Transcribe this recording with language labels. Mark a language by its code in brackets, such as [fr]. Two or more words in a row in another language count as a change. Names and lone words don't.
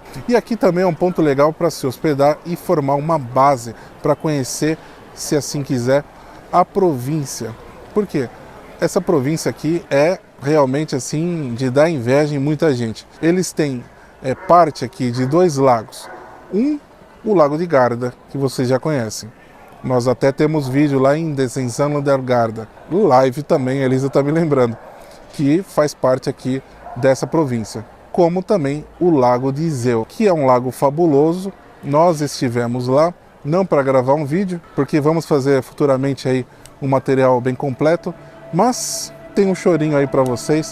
[pt] E aqui também é um ponto legal para se hospedar e formar uma base para conhecer, se assim quiser, a província. Por quê? Essa província aqui é realmente assim de dar inveja em muita gente. Eles têm parte aqui de 2 lagos. O Lago de Garda, que vocês já conhecem. Nós até temos vídeo lá em Desenzano del Garda. Live também, a Elisa está me lembrando, que faz parte aqui dessa província. Como também o Lago de Iseo, que é um lago fabuloso. Nós estivemos lá, não para gravar um vídeo, porque vamos fazer futuramente aí um material bem completo, mas tem um chorinho aí para vocês.